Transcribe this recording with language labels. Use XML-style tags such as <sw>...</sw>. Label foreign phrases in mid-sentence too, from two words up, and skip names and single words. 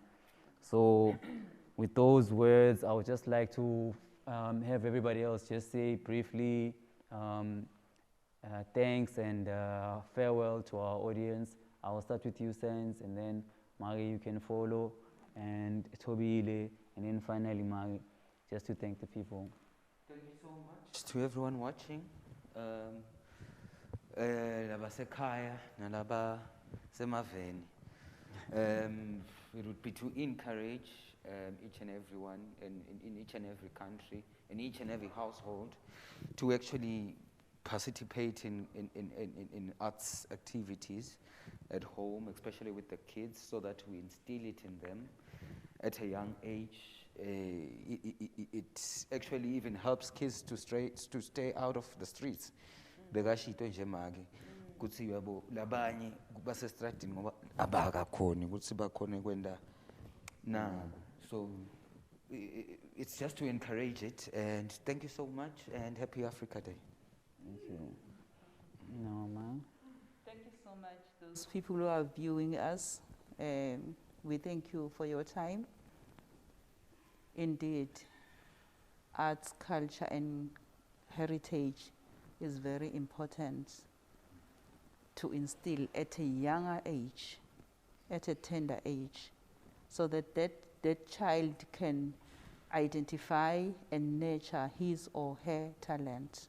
<en>So with those words, I would just like to have everybody else just say briefly thanks and farewell to our audience. I will start with you, Sense, and then Mari, you can follow, and Tobile, and then finally Mari, just to thank the people. Thank you so much to everyone watching.</en> <ss>Labasekhaya nalaba semaveni.</ss> <en>It would be to encourage each and everyone in each and every country, in each and every household, to actually participate in arts activities at home, especially with the kids, so that we instill it in them at a young age. It actually even helps kids to stay out of the streets.</en> <ss>Bekashito nje mage kuthi yabo labanye basestradini ngoba abakakhoni ukuthi bakhone kwenda nabo.</ss> <en>So it's just to encourage it, and thank you so much, and happy Africa Day. Thank you. No, ma'am. Thank you so much, those people who are viewing us. We thank you for your time. Indeed, arts, culture, and heritage is very important to instill at a younger age, at a tender age, so that that child can identify and nurture his or her talent.</en>